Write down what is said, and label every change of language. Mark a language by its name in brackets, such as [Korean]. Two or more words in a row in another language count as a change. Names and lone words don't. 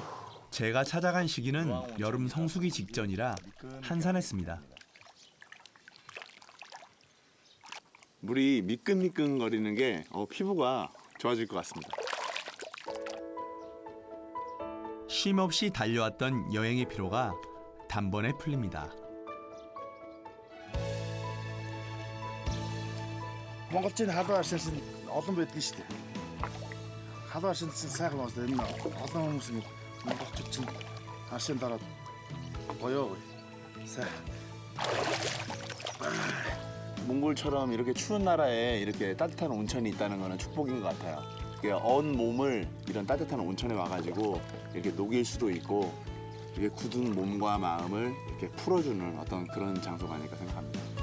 [Korean] 제가 찾아간 시기는 여름 성수기 직전이라 한산했습니다. 물이 미끈미끈거리는 게 피부가 좋아질 것 같습니다. 쉼없이 달려왔던 여행의 피로가 단번에 풀립니다. [Mongolian] Монголчууд халуун аршин олон байдаг шүү дээ. Халуун аршин сайхан байна. Энэ олон хүмүүс ингэ монголчууд чинь аршин дараад гоё. [Korean] 몽골처럼 이렇게 추운 나라에 이렇게 따뜻한 온천이 있다는 거는 축복인 것 같아요. 이게 언 몸을 이런 따뜻한 온천에 와가지고 이렇게 녹일 수도 있고 이게 굳은 몸과 마음을 이렇게 풀어주는 어떤 그런 장소가 아닐까 생각합니다.